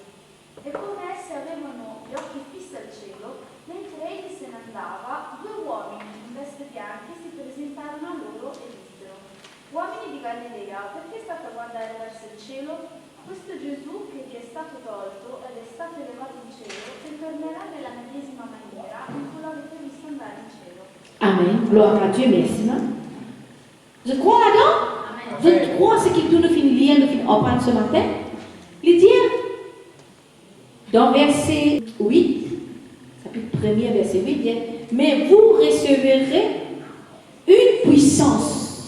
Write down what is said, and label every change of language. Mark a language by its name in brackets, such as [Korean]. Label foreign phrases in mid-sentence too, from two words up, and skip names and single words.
[Italian] E come essi avevano gli occhi fissi al cielo, mentre egli se ne andava, 2 uomini in veste bianche si presentarono a loro e dissero: Uomini di Galilea, perché state a guardare verso il cielo? Questo Gesù che vi è stato tolto ed è stato elevato in cielo, ritornerà nella medesima maniera in cui l'avete visto andare in cielo. [French] Amen. Gloire à Dieu, merci. Je crois là-dedans. Je crois ce qu'il nous finit lire, nous finit apprendre ce matin. Il dit dans verset 8, chapitre 1er, verset 8, il dit: mais vous recevrez une puissance.